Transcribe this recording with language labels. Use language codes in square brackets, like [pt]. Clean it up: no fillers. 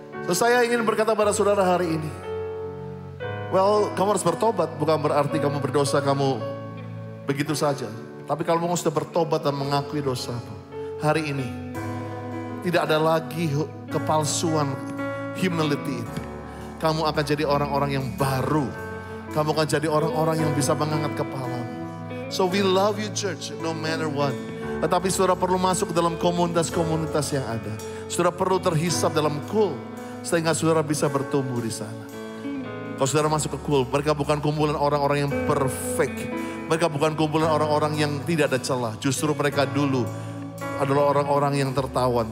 [id] So saya ingin berkata pada saudara hari ini, well, kamu harus bertobat, bukan berarti kamu berdosa, kamu begitu saja. Tapi kalau kamu sudah bertobat dan mengakui dosamu, hari ini tidak ada lagi kepalsuan, humility itu. Kamu akan jadi orang-orang yang baru. Kamu akan jadi orang-orang yang bisa mengangkat kepalamu. [en] So we love you church, no matter what. [id] Tetapi saudara perlu masuk ke dalam komunitas-komunitas yang ada. Saudara perlu terhisap dalam kul, sehingga saudara bisa bertumbuh di sana. Kalau saudara masuk ke kul, mereka bukan kumpulan orang-orang yang perfect. Mereka bukan kumpulan orang-orang yang tidak ada celah. Justru mereka dulu adalah orang-orang yang tertawan.